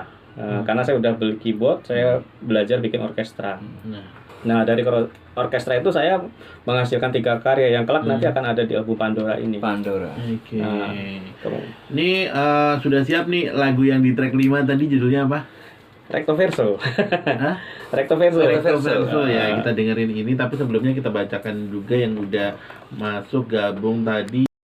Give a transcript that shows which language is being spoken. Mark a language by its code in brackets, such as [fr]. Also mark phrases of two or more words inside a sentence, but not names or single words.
[id] Karena saya udah beli keyboard, saya belajar bikin orkestra. Nah, dari orkestra itu saya menghasilkan 3 karya yang kelak nanti akan ada di album Pandora ini. Pandora. Oke. Ini sudah siap nih lagu yang di track 5 tadi, judulnya apa? Recto Verso. Hah? Recto Verso. Recto Verso ya, kita dengerin ini, tapi sebelumnya kita bacakan juga yang udah masuk gabung tadi.